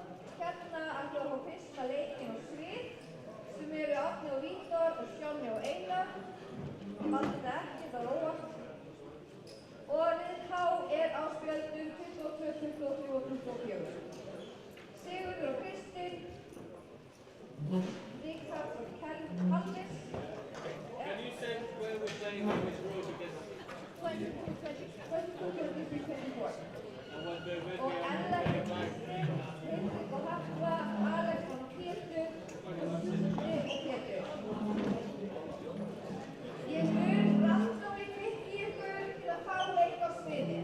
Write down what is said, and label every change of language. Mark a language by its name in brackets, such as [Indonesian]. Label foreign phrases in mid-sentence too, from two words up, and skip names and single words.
[Icelandic] Hérna ætla að fá fyrsta leikinn á svið, sem eru Árni og Vítor og Sjónni og Einar. Ég valdi þetta ekki, það var óvart. Og rið H er á spjöldum 22, 23 og 24. Sigurður og Kristinn, Ríkharð og Hallis. [English] Can you say where we're playing with [Icelandic] Og Ella Kristín, Hinrik og Harpa, Alex og Pétur og Sindri og Pétur. Ég mun rannsói kvikki ykkur til að fá leik á sviði.